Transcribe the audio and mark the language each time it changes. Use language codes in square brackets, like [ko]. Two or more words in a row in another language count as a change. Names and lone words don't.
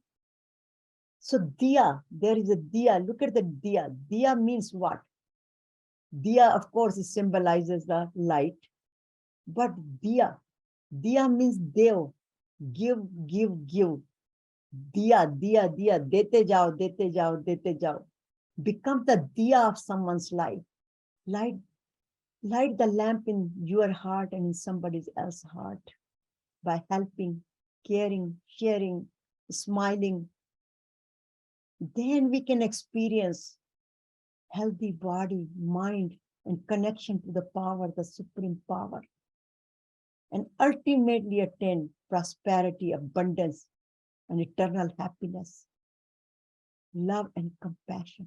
[en] So diya, there is a diya. Look at the diya. Diya means what? Diya, of course, it symbolizes the light. But diya means dev. Give, give, give. Diya, diya, diya. [hi] देते जाओ, देते जाओ, देते जाओ. [en] Become the diya of someone's life. Light the lamp in your heart and in somebody else's heart by helping, caring, sharing, smiling. Then we can experience healthy body, mind, and connection to the power, the supreme power, and ultimately attain prosperity, abundance, and eternal happiness, love and compassion.